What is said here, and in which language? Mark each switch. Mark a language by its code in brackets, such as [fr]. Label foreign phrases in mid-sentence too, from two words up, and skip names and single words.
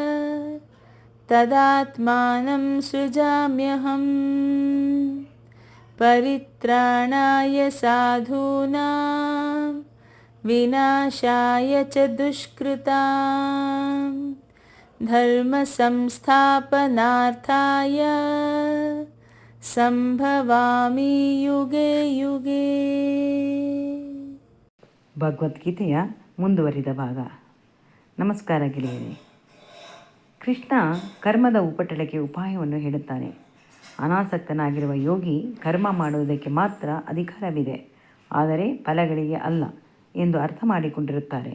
[sa] ತದಾತ್ಮಾನಂ ಸೃಜಾಮ್ಯಹಂ ಪರಿತ್ರಾಣಾಯ ಸಾಧೂನಾಂ ವಿನಾಶಾಯ ಚ ದುಷ್ಕೃತಾಂ ಧರ್ಮ ಸಂಸ್ಥಾಪನಾರ್ಥಾಯ ಸಂಭವಾಮಿ ಯುಗೆ ಯುಗೆ. [kn] ಭಗವದ್ಗೀತೆಯ ಮುಂದುವರಿದ ಭಾಗ. ನಮಸ್ಕಾರ ಗೆಳೆಯರೇ. ಕೃಷ್ಣ ಕರ್ಮದ ಉಪಟಳಕ್ಕೆ ಉಪಾಯವನ್ನು ಹೇಳುತ್ತಾನೆ. ಅನಾಸಕ್ತನಾಗಿರುವ ಯೋಗಿ ಕರ್ಮ ಮಾಡುವುದಕ್ಕೆ ಮಾತ್ರ ಅಧಿಕಾರವಿದೆ, ಆದರೆ ಫಲಗಳಿಗೆ ಅಲ್ಲ ಎಂದು ಅರ್ಥ ಮಾಡಿಕೊಂಡಿರುತ್ತಾರೆ.